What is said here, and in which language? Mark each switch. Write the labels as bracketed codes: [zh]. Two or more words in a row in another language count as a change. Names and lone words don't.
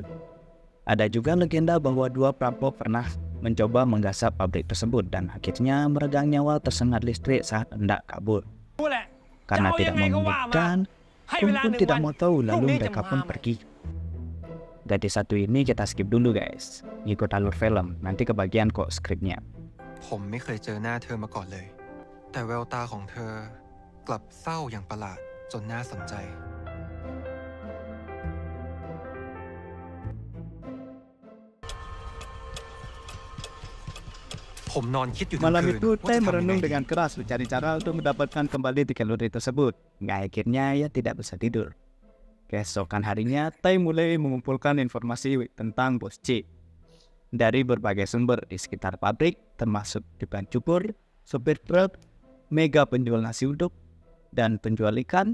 [id] Ada juga legenda bahwa dua perampok pernah mencoba menggasak pabrik tersebut dan akhirnya meregang nyawa tersengat listrik saat hendak kabur. Karena tidak memungkinkan, Kung pun tidak mau tahu lalu mereka pun pergi. Dari satu ini kita skip dulu guys, ngikut alur film, nanti kebagian kok skripnya. [th] ผมไม่เคยเจอหน้าเธอมาก่อนเลย แต่แววตาของเธอกลับเศร้าอย่างประหลาดจนน่าสนใจ ผมนอนคิดอยู่ทั้ง [id] Malam [th] คืน [id] itu [th] ว่า Tai จะทำยัง [id] merenung [th] ไง [id] dengan keras mencari cara untuk mendapatkan kembali tiket lotre tersebut. Hingga akhirnya ia tidak bisa tidur. Keesokan harinya, Tai mulai mengumpulkan informasi tentang bos C dari berbagai sumber di sekitar pabrik, termasuk tukang cukur, sopir truk, mega penjual nasi uduk, dan penjual ikan.